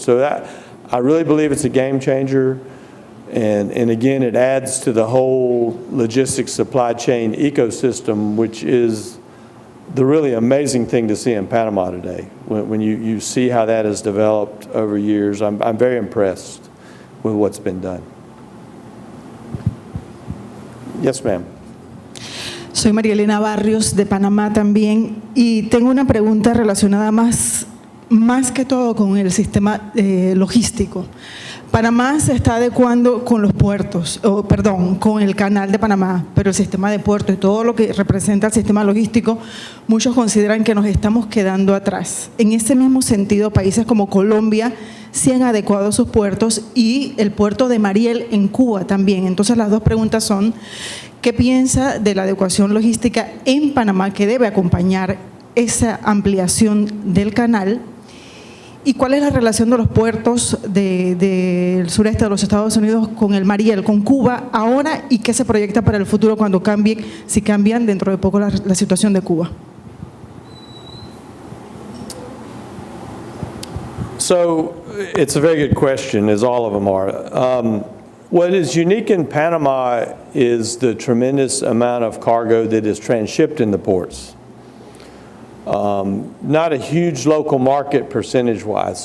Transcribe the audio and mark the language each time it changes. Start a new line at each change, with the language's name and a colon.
English: So that, I really believe it's a game changer. And again, it adds to the whole logistics supply chain ecosystem, which is the really amazing thing to see in Panama today. When you see how that has developed over years, I'm very impressed with what's been done. Yes, ma'am.
Spanish: Soy María Elena Barrios de Panamá también, y tengo una pregunta relacionada más que todo con el sistema logístico. Panamá se está adecuando con los puertos, con el canal de Panamá, pero el sistema de puertos y todo lo que representa el sistema logístico, muchos consideran que nos estamos quedando atrás. En ese mismo sentido, países como Colombia sí han adecuado sus puertos, y el puerto de Mariel en Cuba también. Entonces las dos preguntas son: ¿qué piensa de la adecuación logística en Panamá que debe acompañar esa ampliación del canal? ¿Y cuál es la relación de los puertos del sureste de los Estados Unidos con el Mariel, con Cuba ahora, y qué se proyecta para el futuro cuando cambie, si cambian dentro de poco la situación de Cuba?
English: So it's a very good question, as all of them are. What is unique in Panama is the tremendous amount of cargo that is transshipped in the ports. Not a huge local market percentage-wise.